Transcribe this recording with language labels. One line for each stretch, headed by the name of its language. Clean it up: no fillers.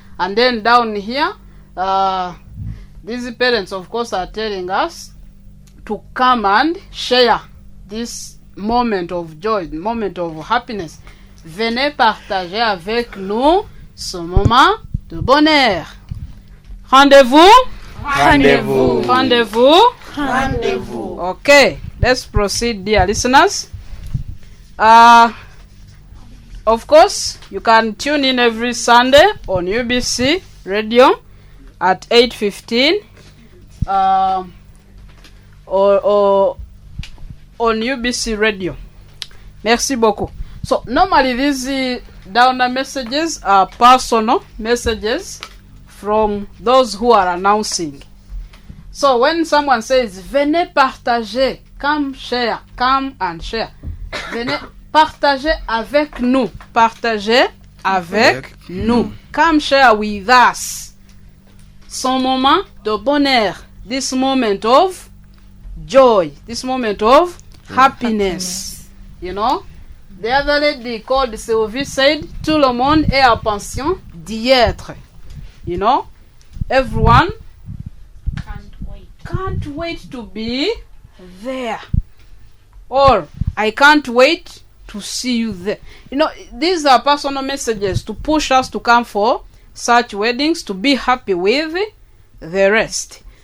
English: And then down here, these parents, of course, are telling us to come and share this moment of joy, moment of happiness.
French: Venez partager avec nous ce moment de bonheur. Rendez-vous? Rendez-vous. Rendez-vous? Rendez-vous.
English: Okay, let's proceed, dear listeners. Of course, you can tune in every Sunday on UBC Radio at 8:15 or on UBC Radio.
French: Merci beaucoup.
English: So, normally these downer messages are personal messages from those who are announcing. So, when someone says,
French: venez partager,
English: come share, come and share.
French: Venez partager avec nous. Partager avec nous.
English: Come share with us.
French: Son moment de bonheur.
English: This moment of joy. This moment of happiness. You know? The other lady called Sylvie said,
French: tout le monde est en pension d'y être.
English: You know? Everyone can't wait to be there. Or, I can't wait to see you there. You know, these are personal messages to push us to come for such weddings, to be happy with the rest.